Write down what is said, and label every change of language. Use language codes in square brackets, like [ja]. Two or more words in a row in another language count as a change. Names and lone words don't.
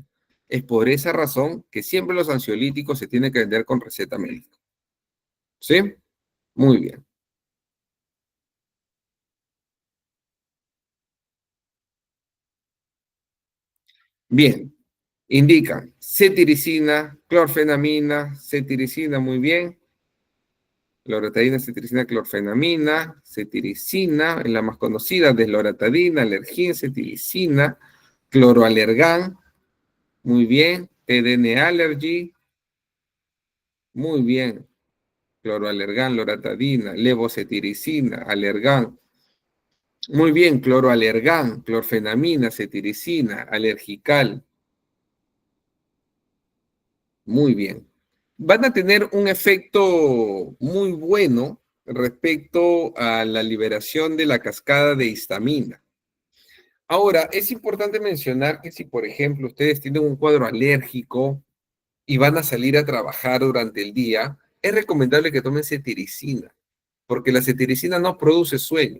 [es] Es por esa razón que siempre los ansiolíticos se tienen que vender con receta médica. ¿Sí? Muy bien. Bien. Indican cetiricina, clorfenamina, cetiricina, muy bien. Loratadina, cetiricina, clorfenamina, cetiricina, es la más conocida, desloratadina, alergín, cetiricina, cloroalergán, muy bien, TDN allergy, muy bien, cloroalergán, loratadina, levocetiricina, alergán, muy bien, cloroalergán, clorfenamina, cetiricina, alergical, muy bien. Van a tener un efecto muy bueno respecto a la liberación de la cascada de histamina. Ahora, es importante mencionar que si, por ejemplo, ustedes tienen un cuadro alérgico y van a salir a trabajar durante el día, es recomendable que tomen cetiricina, porque la cetiricina no produce sueño.